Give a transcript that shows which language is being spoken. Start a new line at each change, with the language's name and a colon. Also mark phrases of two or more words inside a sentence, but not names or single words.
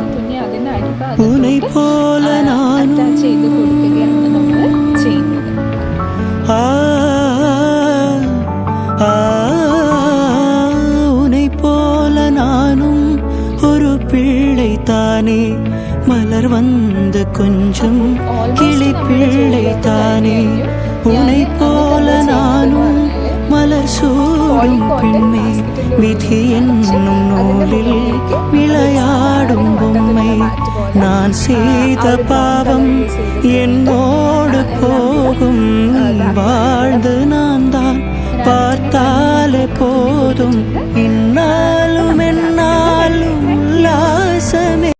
Malayalam: ഇനി അതിൻ്റെ
Tamil: ഉனை போல நானும்
Malayalam: അറ്റാച്ച് ചെയ്ത് കൊടുക്കുകയാണ് നമ്മൾ ചെയ്യുന്നത്.
Tamil: ஆ ஆ உனை போல நானும் ஒரு பிள்ளை தானே மலர் வந்து கொஞ்சம் கிளி பிள்ளை தானே உனை போல நானும் மலர் சூடும் பெண்மை விதி என்னும் நூலில் விளையாடும் பொம்மை நான் செய்த பாவம் என்னோடு போகும் வாழ்ந்து நான் தான் பார்த்தாலே போதும் இந்நாளும் எந்நாளும் உல்லாசமே.